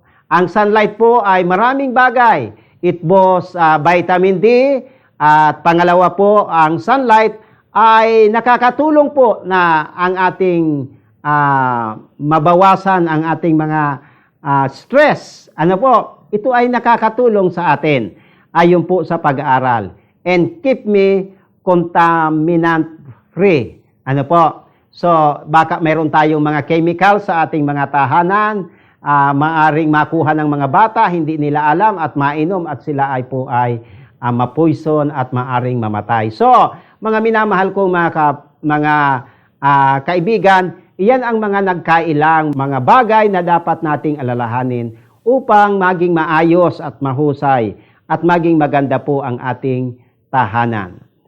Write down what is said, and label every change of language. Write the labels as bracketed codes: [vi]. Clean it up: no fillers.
[tl] Ang sunlight po ay maraming bagay. [en] It boasts vitamin D [tl] at pangalawa po, ang sunlight ay nakakatulong po na ang ating mabawasan ang ating mga stress. Ito ay nakakatulong sa atin ayon po sa pag-aaral. [en] And keep me contaminant free. [tl] So, baka mayroon tayong mga chemical sa ating mga tahanan, maaring makuha ng mga bata, hindi nila alam at mainom at sila ay mapoison at maaring mamatay. So, mga minamahal kong mga kaibigan, iyan ang mga nagkailang mga bagay na dapat nating alalahanin upang maging maayos at mahusay at maging maganda po ang ating tahanan.